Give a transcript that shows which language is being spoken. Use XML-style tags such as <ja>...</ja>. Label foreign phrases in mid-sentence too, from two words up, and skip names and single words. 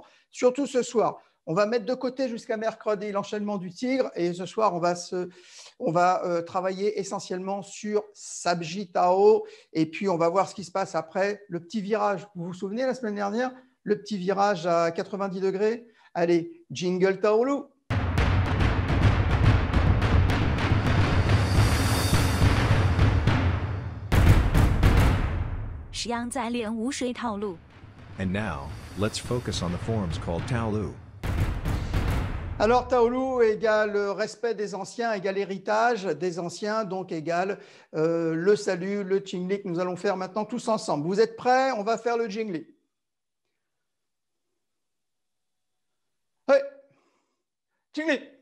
<fr>Surtout ce soir, on va mettre de côté jusqu'à mercredi l'enchaînement du tigre. Et ce soir, on va travailler essentiellement sur Sabji Tao. Et puis, on va voir ce qui se passe après le petit virage. Vous vous souvenez la semaine dernière, le petit virage à 90 degrés? Allez, jingle Taolu.</fr> <zh>石央在练无水套路。</zh> <en>And now, let's focus on the forms called Taolu.</en> <fr>Alors, Taolu égale respect des anciens, égale héritage des anciens, donc égale le salut, le Jingli que nous allons faire maintenant tous ensemble. Vous êtes prêts? On va faire le Jingli. Hey, Jingli.</fr>